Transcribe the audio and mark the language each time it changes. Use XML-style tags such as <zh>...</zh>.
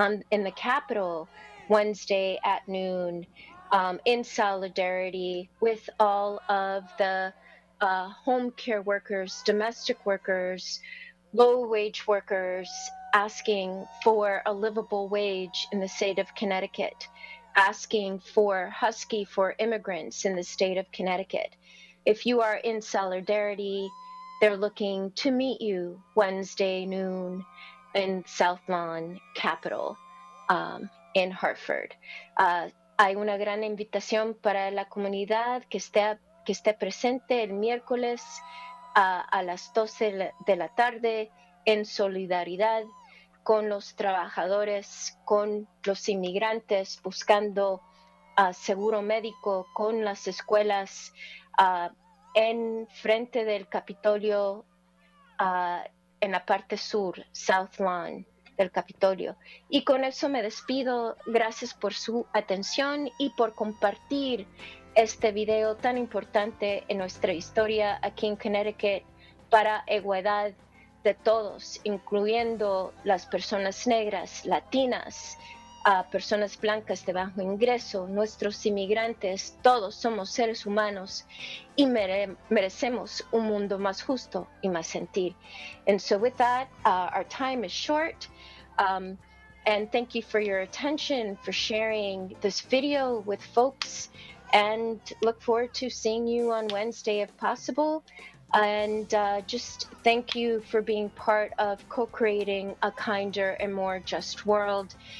<en>in the Capitol Wednesday at noon in solidarity with all of the home care workers, domestic workers, low-wage workers, asking for a livable wage in the state of Connecticut, asking for Husky for Immigrants in the state of Connecticut. If you are in solidarity, they're looking to meet you Wednesday noon in South Lawn Capitol in Hartford.</en> <es>Hay una gran invitación para la comunidad que esté presente el miércoles a las 12 de la tarde en solidaridad con los trabajadores, con los inmigrantes, buscando seguro médico, con las escuelas, en frente del Capitolio, en la parte sur, South Lawn del Capitolio. Y con eso me despido. Gracias por su atención y por compartir este video tan importante en nuestra historia aquí en Connecticut para igualdad de todos, incluyendo las personas negras, latinas, personas blancas de bajo ingreso, nuestros inmigrantes. Todos somos seres humanos y merecemos un mundo más justo y más gentil.</es> <en>And so with that, our time is short. And thank you for your attention, for sharing this video with folks. and look forward to seeing you on Wednesday if possible. And just thank you for being part of co-creating a kinder and more just world.</en>